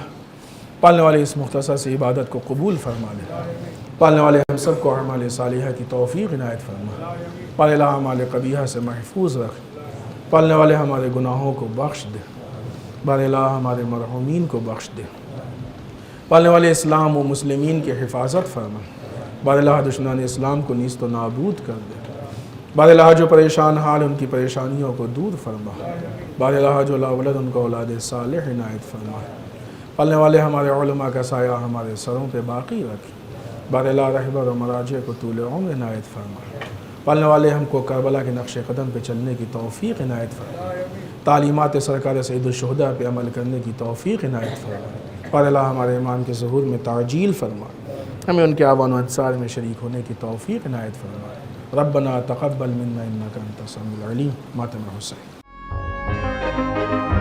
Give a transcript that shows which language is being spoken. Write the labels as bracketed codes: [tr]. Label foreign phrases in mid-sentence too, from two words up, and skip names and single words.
[ur] پالنے والے اس مختصر سے عبادت کو قبول فرما لے، پالنے والے ہم سب کو اعمال صالحہ کی توفیق عنایت فرما، پالنے والے اعمال قبیحہ سے محفوظ رکھ، پالنے والے ہمارے گناہوں کو بخش دے، بار الہ ہمارے مرحومین کو بخش دے، پالنے والے اسلام و مسلمین کی حفاظت فرما، بار الہ دشمنان اسلام کو نیست و نابود کر دے، بار الہ جو پریشان حال ان کی پریشانیوں کو دور فرما، بار الہ جو لا ولد ان کو اولاد صالح عنایت فرما، پالنے والے ہمارے علماء کا سایہ ہمارے سروں پہ باقی رکھ، بار الہ رہبر و مراجع کو طول عمر عنایت فرما، پالنے والے ہم کو کربلا کے نقش قدم پہ چلنے کی توفیق عنایت فرما، تعلیمات سرکار سید الشہداء پہ عمل کرنے کی توفیق عنایت فرما، بار الہ ہمارے امام کے ظہور میں تعجیل فرما، ہمیں ان کے آوان و انصار میں شریک ہونے کی توفیق عنایت فرما۔ [ar] ربنا تقبل منا انک انت السمیع العلیم۔ [ur] ماتم حسین۔